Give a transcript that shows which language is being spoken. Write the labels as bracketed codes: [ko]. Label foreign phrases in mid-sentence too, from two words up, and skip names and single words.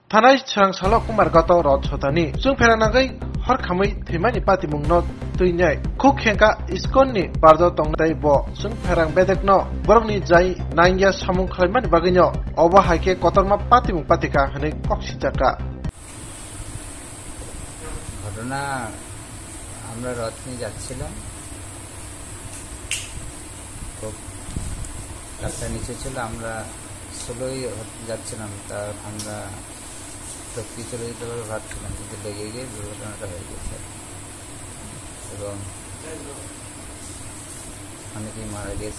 [brx] थानाय सोरांसाल कुमार गत रथनि जों फेरानागै हरखामै थैमानि पातिमुंनो तैनाय खुखेंका इस्कननि बारजो तंनाय ब जों फेरां बेदेकनो बरंनि जाय नांगिया सामुं खालामनानै बागैनो अबा हायके कतरमा पातिमुं पातिका हनै कक्सिजाका [bn] ঘটনা আমরা রথ নিয়ে যাচ্ছিলাম, খুব রাস্তার নিচে ছিল, আমরা স্লোই যাচ্ছিলাম, তা আমরা সত্যি চলে যেতে পারবো ভাবছিলাম, কিন্তু লেগে গিয়ে দুর্ঘটনাটা হয়ে গেছে এবং অনেকেই মারা গেছে।